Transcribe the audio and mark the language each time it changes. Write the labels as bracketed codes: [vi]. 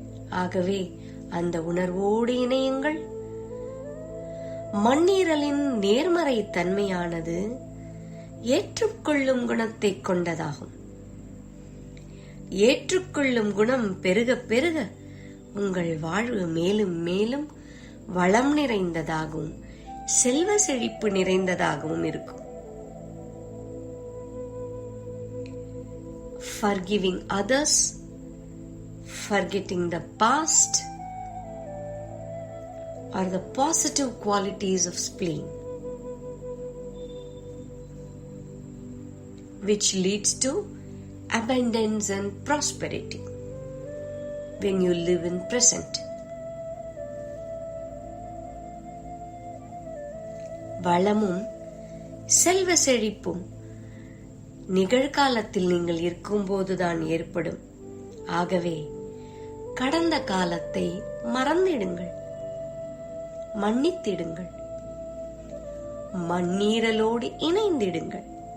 [ta] ஆகவே அந்த உணர்வோடு இணையுங்கள். மண்ணீரலின் நேர்மறை தன்மையானது ஏற்றுக்கொள்ளும் குணத்தை கொண்டதாகும். ஏற்றுக்கொள்ளும் குணம் பெருக பெருக உங்கள் வாழ்வு மேலும் மேலும் வளம் நிறைந்ததாகவும் செல்வ செழிப்பு நிறைந்ததாகவும் இருக்கும். [en] Forgiving others, forgetting the past are the positive qualities of spleen, which leads to abundance and prosperity when you live in present. [ta] வளமும் செல்வ செழிப்பும் நிகழ்காலத்தில் நீங்கள் இருக்கும்போதுதான் ஏற்படும். ஆகவே கடந்த காலத்தை மறந்திடுங்கள், மன்னித்திடுங்கள், மண்ணீரலோடு இணைந்திடுங்கள்.